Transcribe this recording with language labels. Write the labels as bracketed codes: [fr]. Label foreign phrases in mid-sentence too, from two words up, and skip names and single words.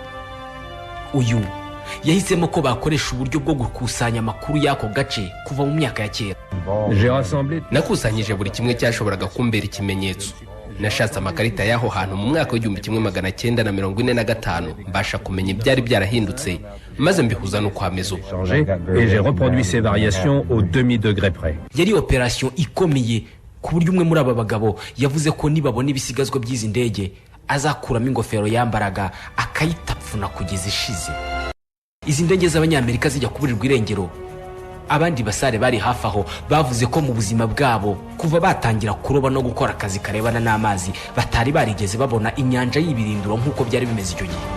[rw] Uyu yahisemo ko bakoresha uburyo bwo gukusanya amakuru y'ako gace kuva mu myaka ya kera. Nakusanyije buri kimwe cyashoboraga kumbera ikimenyetso. Nashatse amakarita y'aho hantu mu mwaka w'1945 mbasha kumenya ibyari byarahindutse maze mbihuza no kwameza ubu. [fr] Et j'ai reproduit ces variations au demi-degré près. [rw] Yari operation ikomeye ku buryo umwe muri aba bagabo yavuze ko nibabona ibisigazwa by'izi ndege azakuramo ingofero yambaraga akayitapfuna kugeza ishize. Izi ndege z'Abanyamerika zijya kuburirwa irengero, abandi basare bari hafi aho bavuze ko mu buzima bwabo kuva batangira kuroba no gukora akazi karebana n'amazi batari barigeze babona inyanja y'ibirindiro nk'uko byari bimeze icyo gihe.